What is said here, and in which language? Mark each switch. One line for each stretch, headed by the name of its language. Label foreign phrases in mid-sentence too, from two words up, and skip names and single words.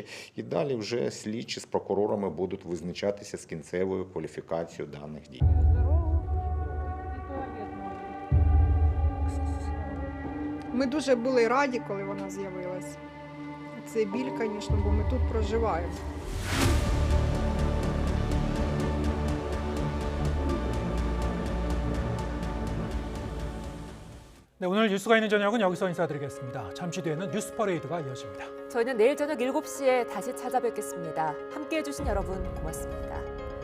Ukrainian: І далі вже слідчі з прокурорами будуть визначатися з кінцевою кваліфікацією даних дій. Ми дуже були раді, коли вона з'явилась. Це біль, звісно, бо ми тут проживаємо.
Korean: 네, 오늘 뉴스가 있는 저녁은 여기서 인사드리겠습니다. 잠시 뒤에는 뉴스 퍼레이드가 이어집니다. 저희는 내일 저녁 7시에 다시 찾아뵙겠습니다. 함께해 주신 여러분 고맙습니다.